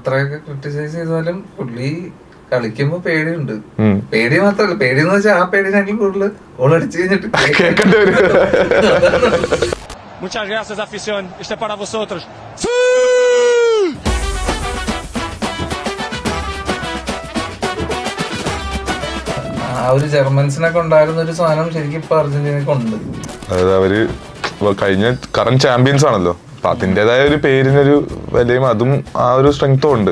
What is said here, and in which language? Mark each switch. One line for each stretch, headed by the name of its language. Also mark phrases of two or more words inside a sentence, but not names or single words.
Malayalam: എത്രയൊക്കെ ക്രിട്ടിസൈസ് ചെയ്താലും പുള്ളി കളിക്കുമ്പോ പേടിയുണ്ട്. പേടി മാത്രല്ല, പേടി എന്ന് വെച്ചാൽ ആ പേടിനെങ്കിലും കൂടുതൽ ഗോൾ അടിച്ചു കഴിഞ്ഞിട്ട്
Spanish: Muchas gracias, afición. Este es para vosotros.
Malayalam: ആ ഒരു ജർമ്മൻസിനൊക്കെ ഉണ്ടായിരുന്ന ഒരു സാധനം ശരിക്കും ഇപ്പൊ അർജന്റീനക്ക് ഉണ്ട്. അതായത് അവര് കഴിഞ്ഞ
English: current champions
Malayalam: ആണല്ലോ, അപ്പൊ അതിന്റേതായ ഒരു പേരിനൊരു വിലയും അതും ആ ഒരു സ്ട്രെങ്ത്തും ഉണ്ട്.